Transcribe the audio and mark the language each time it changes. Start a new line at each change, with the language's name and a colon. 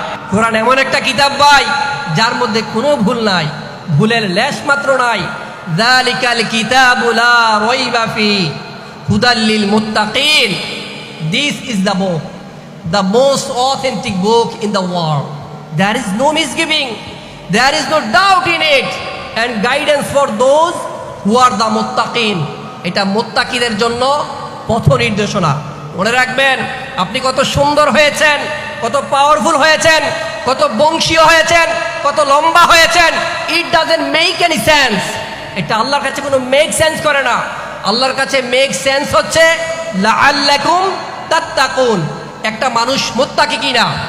Bangla: কোরআন এমন একটা কিতাব ভাই যার মধ্যে কোনো ভুল নাই, ভুলের লেশ মাত্র নাই।
Arabic: যালিকাল কিতাবু লা রাইবা ফি হুদাল লিল মুত্তাকিন,
English: This is the book, the most authentic book in the world. There is no misgiving, there is no doubt in it, and guidance for those who are the muttaqin.
Bangla: এটা মুত্তাকিদের জন্য পথ নির্দেশনা। মনে রাখবেন, আপনি কত সুন্দর হয়েছেন, কত পাওয়ারফুল হয়েছেন, কত বংশীয় হয়েছেন, কত লম্বা হয়েছেন,
English: It doesn't make any sense.
Bangla: এটা আল্লাহর কাছে কোনো মেক সেন্স করে না। আল্লাহর কাছে মেক সেন্স হচ্ছে
Arabic: লাআল্লাকুম তাত্তাকুন,
Bangla: একটা মানুষ মুত্তাকি কিনা।